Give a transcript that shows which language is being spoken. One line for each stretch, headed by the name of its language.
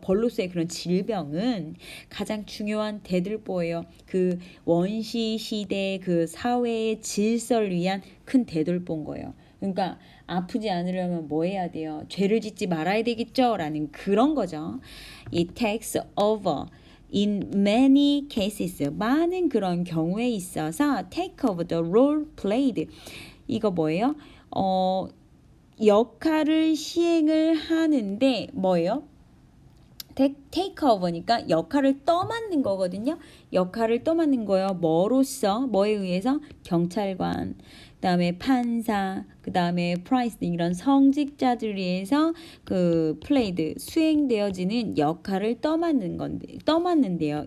Korean: 벌로서의 그런 질병은 가장 중요한 대들보예요. 그 원시 시대 그 사회의 질서를 위한 큰 대들보인 거예요. 그러니까 아프지 않으려면 뭐 해야 돼요? 죄를 짓지 말아야 되겠죠? 라는 그런 거죠.
English: It takes over. In many cases,
Korean: 많은 그런 경우에 있어서
English: take over the role played.
Korean: 이거 뭐예요? 역할을 시행을 하는데 뭐예요? take over니까 역할을 떠맡는 거거든요. 역할을 떠맡는 거예요. 뭐에 의해서? 경찰관, 그 다음에 판사, 그 다음에 프라이스 이런 성직자들에 의해서 그 플레이드 수행되어지는 역할을 떠맡는데요.